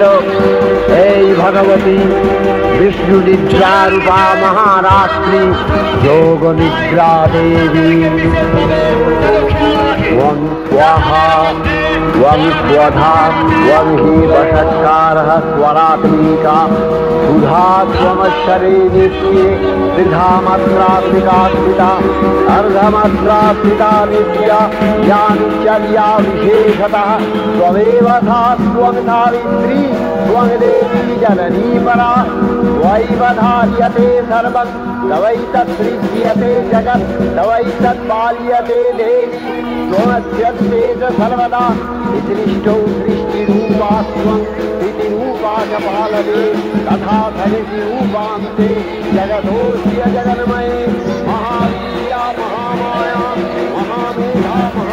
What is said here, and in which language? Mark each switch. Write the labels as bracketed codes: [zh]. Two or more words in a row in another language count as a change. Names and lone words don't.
[bn] এই ভগবতী বিষ্ণু নিদ্রা রূপা মহারাত্রি যোগ নিদ্রা দেবী। [sa] ওং স্বাহা ওং স্বধা ওং হি বষৎকারः স্বরাত্মিকা সুধা ত্বমশ্বরে নিত্যে त्रिधामात्रात्मिका स्थिता अर्धमात्रात्मिका नित्या या नित्यर्या विशेषतः त्वमेव सा त्वं सावित्री त्वं देवी जननी परा त्वयैव धार्यते सर्वं तवैतत्सृज्यते जगत् तवैतत्पाल्यते देवी त्वमस्यन्ते च सर्वदा सृष्टौ सृष्टिरूपा त्वं स्थितिरूपा च पालने तथा सृष्टिरूपान्ते जगतोऽस्य जगन्मये महावीर्या महामाया महामेधा